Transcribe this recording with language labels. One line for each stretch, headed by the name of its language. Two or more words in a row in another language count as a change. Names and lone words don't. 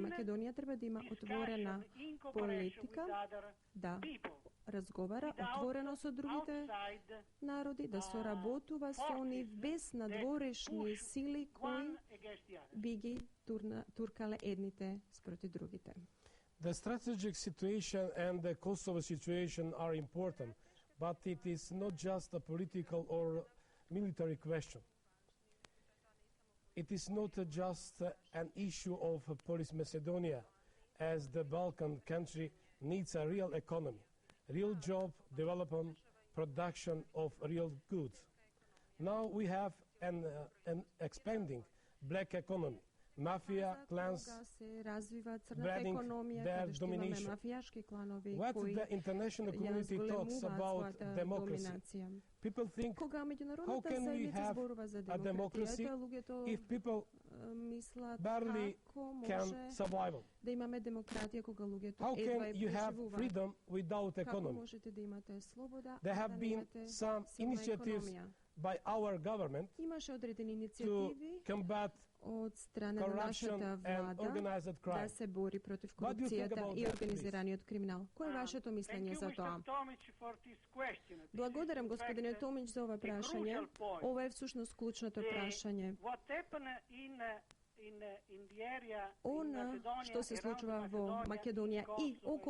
Macedonian: Македонија треба да има отворена политика, да разговара отворено со другите народи, да соработува со нив без надворешни сили кои би ги туркале едните спроти другите.
English: The strategic situation and the Kosovo situation are important, but it is not just a political or military question. It is not just an issue of Polish Macedonia as the Balkan country needs a real economy, real job development, production of real goods. Now we have an expanding black economy. Mafia clans
Macedonian: се развива crната
English: spreading
Macedonian: економија,
English: their
Macedonian: каде што имаме
English: domination.
Macedonian: мафијашки кланови
English: What
Macedonian: кои
English: the international
Macedonian: ја
English: community talks
Macedonian: зголемуваат
English: about
Macedonian: својата
English: democracy.
Macedonian: доминација.
English: People think,
Macedonian: Кога
English: how
Macedonian: меѓународната
English: can we
Macedonian: заедница
English: have
Macedonian: зборува за
English: a democracy
Macedonian: демократијата, луѓето
English: if people
Macedonian: мислат
English: barely
Macedonian: како
English: can
Macedonian: може
English: survive?
Macedonian: да имаме демократија кога луѓето
English: How
Macedonian: едва
English: can
Macedonian: е
English: you have
Macedonian: преживуваат?
English: freedom without
Macedonian: Како
English: economy?
Macedonian: можете да имате слобода,
English: There
Macedonian: а
English: have
Macedonian: да
English: been
Macedonian: немате
English: some
Macedonian: силна
English: initiatives
Macedonian: економија?
English: by our government
Macedonian: Имаше одредени
English: to
Macedonian: иницијативи
English: combat
Macedonian: од страна на
English: corruption
Macedonian: нашата
English: and
Macedonian: влада
English: organized
Macedonian: да
English: crime.
Macedonian: се бори против
English: What do you think
Macedonian: корупцијата
English: about
Macedonian: и
English: that,
Macedonian: организираниот криминал. Кој е вашето мислење за тоа? Благодарам господине Томич за ова прашање. Ова е всушност клучното прашање. Она што се случува во Македонија и околу